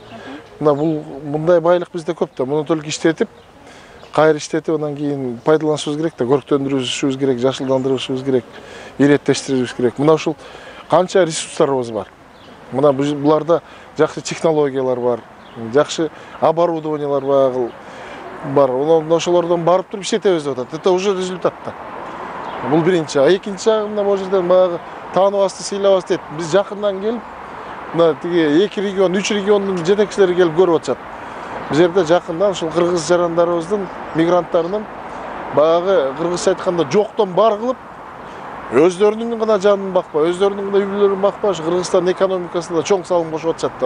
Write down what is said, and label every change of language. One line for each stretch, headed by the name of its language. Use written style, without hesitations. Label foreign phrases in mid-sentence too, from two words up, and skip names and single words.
Kyrgyz: Мына бул мындай байлык бизде көп да. Муну толук иштетип, кайра иштетип, андан кийин пайдаланышыбыз керек да, көрктөндүрүшүбүз керек, жашылдандырышыбыз керек, иреттештиришибиз керек. Мына ушул канча ресурстарыбыз бар. Мына буларда жакшы технологиялар бар, жакшы оборудованиялар бар. Ошолордон барып туруп иштетебиз деп атат.
Russian: Это уже результат да.
Kyrgyz: Бул биринчи. Экинчи жагы мына бул жерден баягы тааныбасты, сыйлабас дейт. Биз жакындан келип, мына тиги 2 регион, 3 региондун жетекчилери келип көрүп атышат. Бул жерде жакындан ушул кыргыз жарандарыбыздын, мигранттарынын баягы кыргызча айтканда жоктон бар кылып, өздөрүнүн гана жанын бакпай, өздөрүнүн гана үй-бүлөлөрүн бакпай, Кыргызстан экономикасына чоң салым кошуп атышат да.